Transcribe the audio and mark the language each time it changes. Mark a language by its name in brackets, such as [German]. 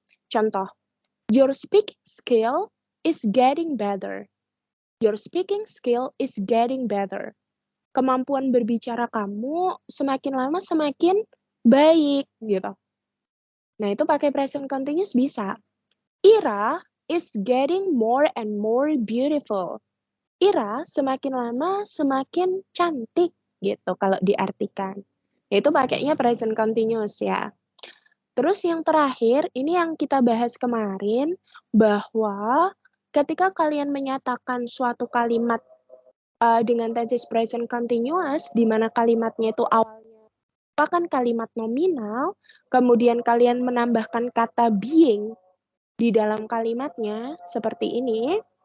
[Indonesian] Contoh, [English] your speaking skill is getting better. Your speaking skill is getting better. [Indonesian] Kemampuan berbicara kamu semakin lama semakin baik gitu. Nah, itu pakai present continuous bisa. [English] Ira is getting more and more beautiful. [Indonesian] Ira semakin lama semakin cantik gitu kalau diartikan. Itu pakainya present continuous ya. Terus yang terakhir, ini yang kita bahas kemarin, bahwa ketika kalian menyatakan suatu kalimat, dengan tenses present continuous, di mana kalimatnya itu awalnya merupakan kalimat nominal, kemudian kalian menambahkan kata being di dalam kalimatnya, seperti ini